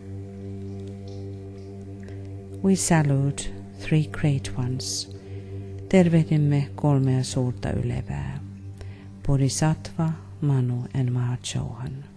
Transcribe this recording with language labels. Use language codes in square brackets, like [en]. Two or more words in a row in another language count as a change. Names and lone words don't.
[en] We salute three great ones. [fi] Tervehdimme kolmea suurta ylevää, Bodhisattva, Manu and Mahachohan.